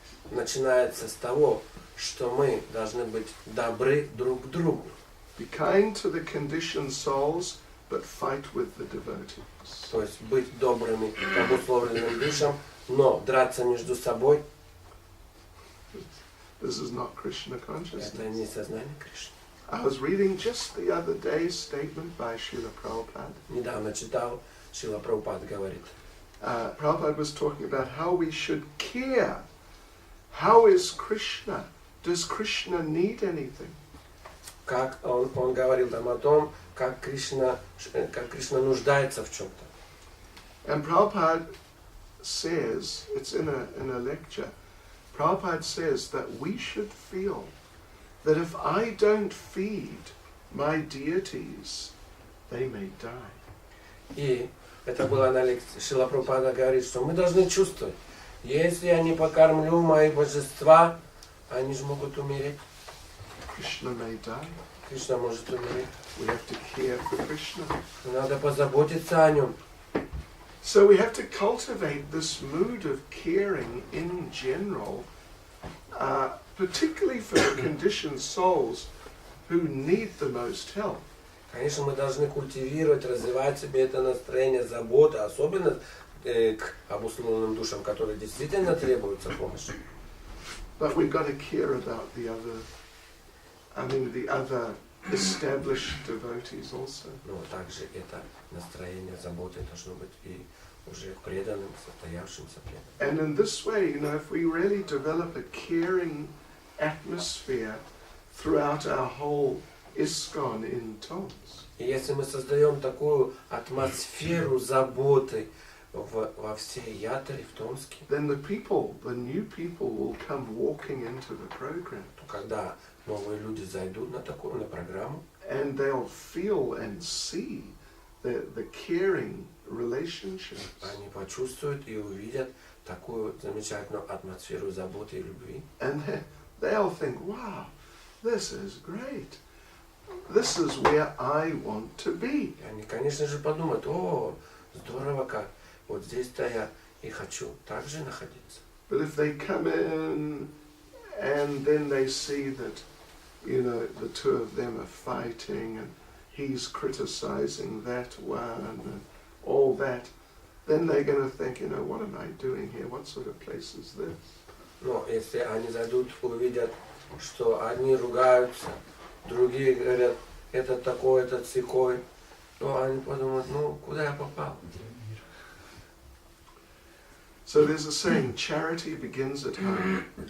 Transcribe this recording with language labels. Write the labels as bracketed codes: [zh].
[ru] Начинается с того, что мы должны быть добры друг к другу. [en] Be kind to the conditioned souls, but fight with the devotees. [ru] То есть быть добрыми к обусловленным душам, но драться между собой [en] This is not Krishna [ru] это [en] consciousness. [ru] не сознание Кришны. [en] I was reading just the other day a statement by Srila Prabhupada. [ru] Недавно читал, Шрила Прабхупад говорит, [en] Prabhupada was talking about how we should care. How is Krishna? Does Krishna need anything? [ru] как он говорил там о том, как Кришна нуждается в чем-то. [en] And Prabhupada says, it's in a lecture, Prabhupada says that we should feel that if I don't feed my deities, they may die. [ru] И это было на лекции. Шрила Прабхупада говорит, что мы должны чувствовать, если я не покормлю мои божества, они же могут умереть. [en] Krishna may die. [ru] Кришна может умереть. [en] We have to care for Krishna. [ru] Надо позаботиться о нем. [en] So we have to cultivate this mood of caring in general, particularly for the conditioned souls who need the most help. [ru] Конечно, мы должны культивировать, развивать в себе это настроение заботы, особенно к обусловленным душам, которые действительно требуются помощи. [en] But we've got to care about the other established devotees also. [ru] Но также это настроение заботы должно быть и уже к преданным, состоявшимся преданным. [en] And in this way, if we really develop a caring atmosphere throughout our whole ISKCON in Tomsk, [ru] И если мы создаем такую атмосферу заботы во всей ятре в Томске, [en] then the new people will come walking into the program. [ru] то когда новые люди зайдут на программу, [en] And they'll feel and see the caring relationships. [ru] они почувствуют и увидят такую замечательную атмосферу заботы и любви. [en] And they'll think, wow, this is great. This is where I want to be. [ru] И они, конечно же, подумают, о, здорово как, вот здесь-то я и хочу также находиться. [en] But if they come in and then they see that, the two of them are fighting and he's criticizing that one and all that, then they're going to think, what am I doing here? What sort of place is this? [ru] Но если они зайдут, увидят, что одни ругаются, другие говорят, это такой, это сякой, то они подумают, куда я попал? [en] So there's a saying, charity begins at home.